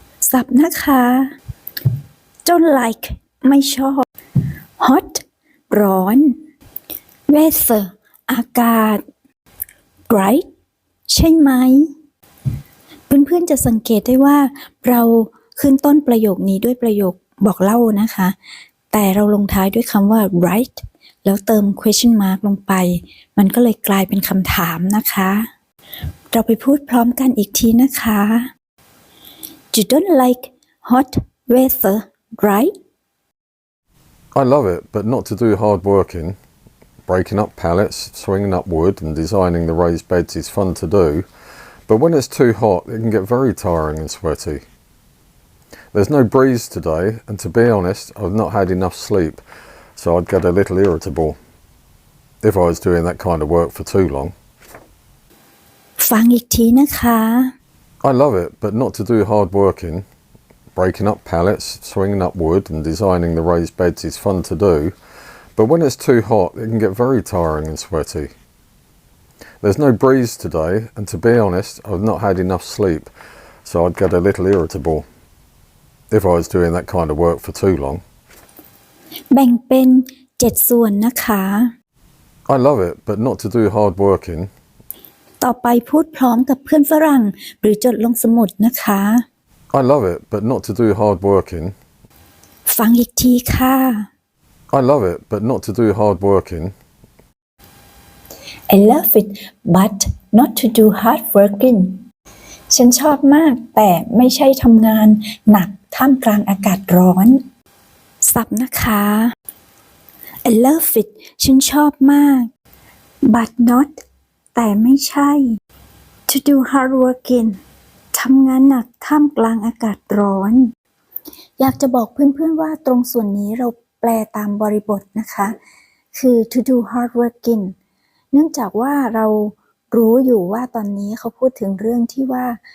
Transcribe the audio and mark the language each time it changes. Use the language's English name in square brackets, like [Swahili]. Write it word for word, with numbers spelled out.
[Thai] สับนะคะ Don't like ไม่ชอบ Hot ร้อน Weather อากาศ Right ใช่ไหม เพื่อนๆจะสังเกตได้ว่าเราขึ้นต้นประโยคนี้ด้วยประโยคบอกเล่านะคะ แต่เราลงท้ายด้วยคำว่า right แล้วเติม question mark ลงไป มันก็เลยกลายเป็นคำถามนะคะ เราไปพูดพร้อมกันอีกทีนะคะ [English] You don't like hot weather, right? I love it, but not to do hard working. Breaking up pallets, swinging up wood and designing the raised beds is fun to do, but when it's too hot it can get very tiring and sweaty. There's no breeze today and to be honest I've not had enough sleep, so I'd get a little irritable if I was doing that kind of work for too long. [Thai] ฟังอีกทีนะคะ [English] I love it, but not to do hard working. Breaking up pallets, swinging up wood and designing the raised beds is fun to do, but when it's too hot it can get very tiring and sweaty. There's no breeze today and to be honest I've not had enough sleep, so I'd get a little irritable if I was doing that kind of work for too long. [Thai] แบ่งเป็นเจ็ดส่วนนะคะ [English] I love it, but not to do hard working. [Thai] ต่อไปพูดพร้อมกับเพื่อนฝรั่งหรือจดลงสมุดนะคะ [English] I love it, but not to do hard working. [Thai] ฟังอีกทีค่ะ [English] I love it, but not to do hard working. I love it but not to do hard working [Thai] ฉันชอบมากแต่ไม่ใช่ทำงานหนักท่ามกลางอากาศร้อน สับนะคะ [English] I love it [Thai] ฉันชอบมาก [English] but not [Thai] แต่ไม่ใช่ [English] to do hard working [Thai] ทำงานหนักท่ามกลางอากาศร้อน อยากจะบอกเพื่อนๆว่าตรงส่วนนี้เราแปลตามบริบทนะคะ คือ to do hard working เนื่องจากว่าเรารู้อยู่ว่าตอนนี้เขาพูดถึงเรื่องที่ว่า